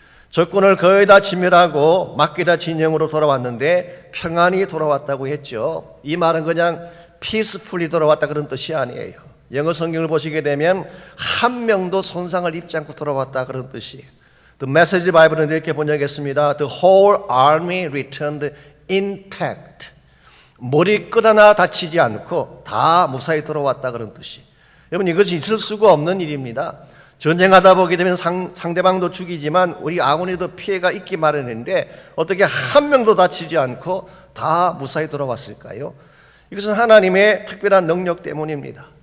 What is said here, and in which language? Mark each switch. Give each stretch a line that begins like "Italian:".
Korean: 적군을 거의 다 진멸하고 막게다 진영으로 돌아왔는데 평안히 돌아왔다고 했죠. 이 말은 그냥 피스풀리 돌아왔다 그런 뜻이 아니에요. 영어 성경을 보시게 되면 한 명도 손상을 입지 않고 돌아왔다 그런 뜻이에요. The Message Bible은 이렇게 번역했습니다.
English: The whole army returned intact.
Korean: 머리끝 하나 다치지 않고 다 무사히 돌아왔다 그런 뜻이에요. 여러분, 이것이 있을 수가 없는 일입니다. 전쟁하다 보게 되면 상대방도 죽이지만 우리 아군에도 피해가 있기 마련인데 어떻게 한 명도 다치지 않고 다 무사히 돌아왔을까요? 이것은 하나님의 특별한 능력 때문입니다.